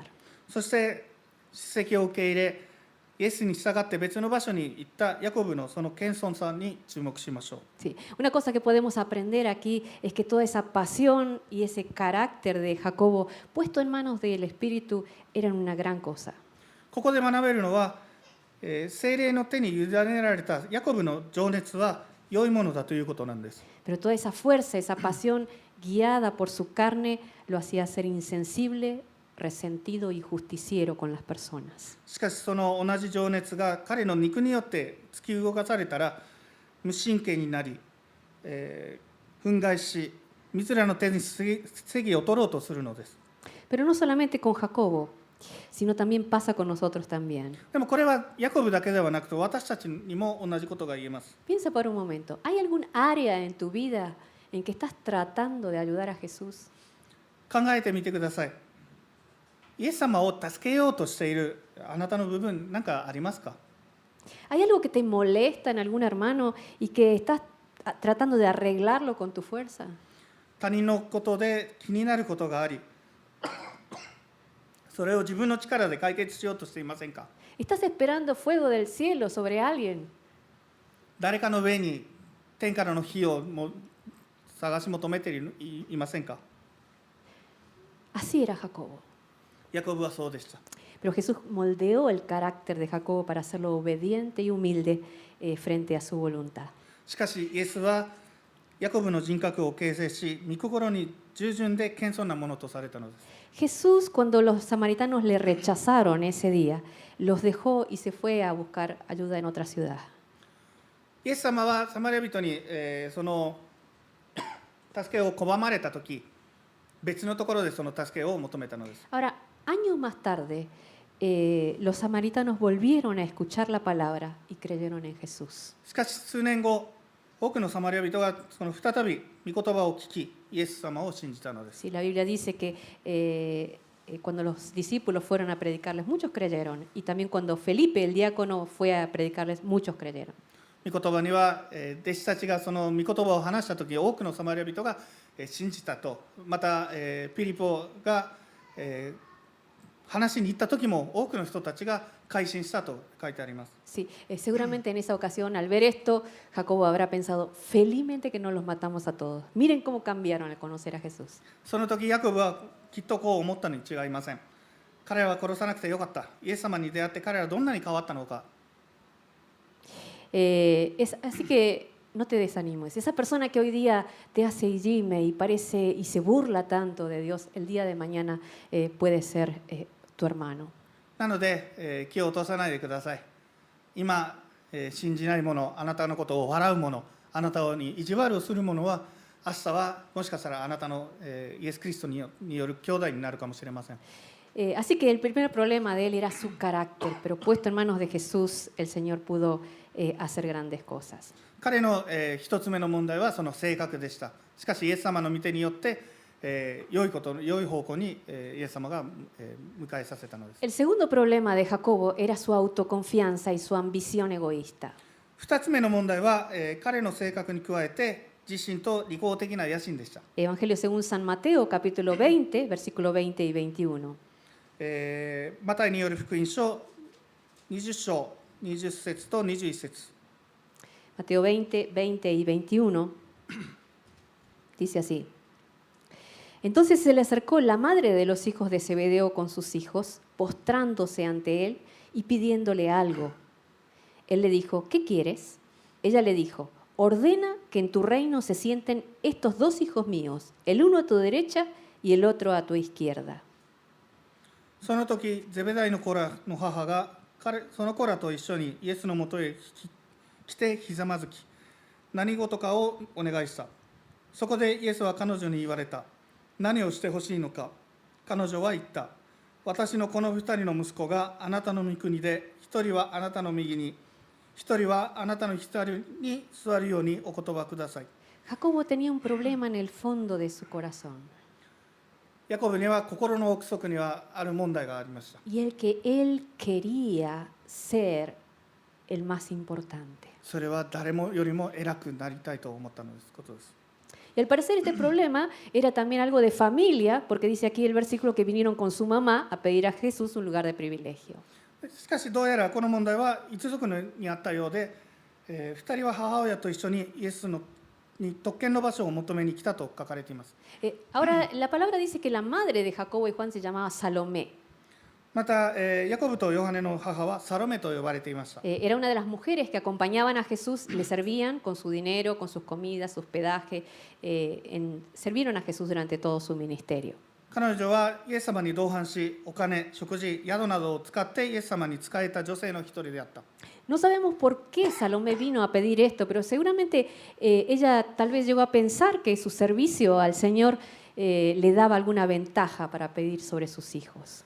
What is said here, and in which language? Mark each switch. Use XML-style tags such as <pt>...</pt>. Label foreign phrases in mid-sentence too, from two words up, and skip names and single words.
<ja>そして叱責を受け入れ、イエスに従って別の場所に行ったヤコブのその謙遜さに注目しましょう。</ja> <es>Sí. Una cosa que podemos aprender aquí es que toda esa pasión y ese carácter de Jacobo puesto en manos del Espíritu eran una gran cosa.</es> <ja>ここで学べるのは、聖霊の手に委ねられたヤコブの情熱は良いものだということなんです。</ja> <es>Pero toda esa fuerza, esa pasión guiada por su carne lo hacía ser insensible, resentido y justiciero con las personas.</es> <ja>しかしその同じ情熱が彼の肉によって突き動かされたら無神経になり、憤慨し、自らの手に正義を取ろうとするのです。</ja> <es>Pero no solamente con Jacobo, sino también pasa con nosotros también.</es> <ja>でもこれはヤコブだけではなくて私たちにも同じことが言えます。</ja> <es>Piensa por un momento, ¿hay algún área en tu vida en que estás tratando de ayudar a Jesús?</es> <ja>考えてみてください。イエス様を助けようとしているあなたの部分何かありますか？</ja> <es>¿Hay algo que te molesta en algún hermano y que estás tratando de arreglarlo con tu fuerza?</es> <ja>他人のことで気になることがあり、それを自分の力で解決しようとしていませんか？</ja> <es>¿Estás esperando fuego del cielo sobre alguien?</es> <ja>誰かの上に天からの火を探し求めていませんか？</ja> <es>Así era Jacobo.</es> <ja>ヤコブはそうでした。</ja> <es>Pero Jesús moldeó el carácter de Jacobo para hacerlo obediente y humilde frente a su voluntad.</es> <ja>しかしイエスはヤコブの人格を形成し、御心に従順で謙遜なものとされたのです。</ja> <es>Jesús, cuando los samaritanos le rechazaron ese día, los dejó y se fue a buscar ayuda en otra ciudad.</es> <ja>イエス様はサマリア人に、その助けを拒まれたとき、別のところでその助けを求めたのです。</ja> <es>Ahora, años más tarde, los samaritanos volvieron a escuchar la palabra y creyeron en Jesús.</es> <ja>しかし数年後、多くのサマリア人がその再び御言葉を聞き、イエス様を信じたのです。</ja> <es>Sí, la Biblia dice que cuando los discípulos fueron a predicarles, muchos creyeron. Y también cuando Felipe, el diácono, fue a predicarles, muchos creyeron.</es> <ja>御言葉には、弟子たちがその御言葉を話したとき、多くのサマリア人が信じたと。また、ピリポが話に行ったときも多くの人たちが改心したと書いてあります。</ja> <es>Sí, seguramente en esa ocasión, al ver esto, Jacobo habrá pensado, felizmente que no los matamos a todos. Miren cómo cambiaron al conocer a Jesús.</es> <ja>その時ヤコブはきっとこう思ったに違いません。彼らは殺さなくてよかった。イエス様に出会って彼らはどんなに変わったのか。</ja> <es>Así que no te desanimes. Esa persona que hoy día te hace gime y parece y se burla tanto de Dios, el día de mañana puede ser tu hermano.</es> <ja>なので、気を落とさないでください。今、信じない者、あなたのことを笑う者、あなたに意地悪をする者は、明日はもしかしたらあなたの、イエス・キリストによる兄弟になるかもしれません。</ja> <es>Así que el primer problema de él era su carácter, pero puesto en manos de Jesús, el Señor pudo hacer grandes cosas.</es> <ja>彼の、一つ目の問題はその性格でした。しかしイエス様の御手によって、良い方向に、イエス様が、迎えさせたのです。</ja> <es>El segundo problema de Jacobo era su autoconfianza y su ambición egoísta.</es> <ja>二つ目の問題は、彼の性格に加えて自身と利己的な野心でした。</ja> <es>Evangelio según San Mateo, capítulo 20, versículo 20 y 21.</es> <ja>マタイによる福音書20章20節と21節。</ja> <es>Mateo 20, 20 y 21 dice así. Entonces se le acercó la madre de los hijos de Zebedeo con sus hijos, postrándose ante él y pidiéndole algo. Él le dijo, ¿qué quieres? Ella le dijo, ordena que en tu reino se sienten estos dos hijos míos, el uno a tu derecha y el otro a tu izquierda.</es> <ja>その時ゼベダイの子らの母がその子らと一緒にイエスのもとへ来てひざまずき、何事かをお願いした。そこでイエスは彼女に言われた。何をしてほしいのか。彼女は言った。私のこの二人の息子があなたの御国で、一人はあなたの右に、一人はあなたの左に座るようにお言葉ください。</ja> <es>Jacobo tenía un problema en el fondo de su corazón.</es> <ja>ヤコブには心の奥底にはある問題がありました。</ja> <es>Y el que él quería ser el más importante.</es> <ja>それは誰もよりも偉くなりたいと思ったことです。</ja> <es>Y al parecer este problema era también algo de familia, porque dice aquí el versículo que vinieron con su mamá a pedir a Jesús un lugar de privilegio.</es> <ja>しかしどうやらこの問題は一族にあったようで、2人は母親と一緒にイエスに特権の場所を求めに来たと書かれています。</ja> <es>Ahora, la palabra dice que la madre de Jacobo y Juan se llamaba Salomé.</es> <ja>また、ヤコブとヨハネの母はサロメと呼ばれていました。</ja> <es>Era una de las mujeres que acompañaban a Jesús, le servían con su dinero, con sus comidas, su hospedaje, sirvieron a Jesús durante todo su ministerio.</es> <ja>彼女はイエス様に同伴し、お金、食事、宿などを使ってイエス様に仕えた女性の一人であった。</ja> <es>No sabemos por qué Salomé vino a pedir esto, pero seguramente ella tal vez llegó a pensar que su servicio al Señor le daba alguna ventaja para pedir sobre sus hijos.</es>